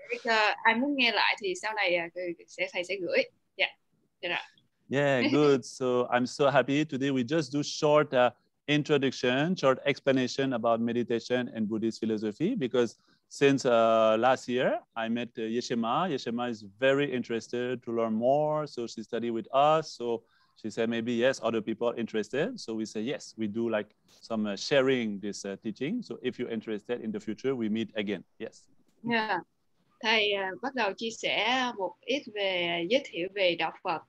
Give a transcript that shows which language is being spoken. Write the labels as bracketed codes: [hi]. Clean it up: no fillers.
[vi] Dạ, ai muốn nghe lại thì sau này thầy sẽ gửi. Dạ. [en] Yeah, good. So I'm so happy today. We just do short introduction, short explanation about meditation and Buddhist philosophy, because since last year I met Yeshema. Yeshema is very interested to learn more, so she studied with us. So she said maybe yes, other people are interested. So we say yes, we do like some sharing this teaching. So if you're interested in the future, we meet again. Yes. Yeah. [vi] Thầy bắt đầu chia sẻ một ít về giới thiệu về đạo Phật.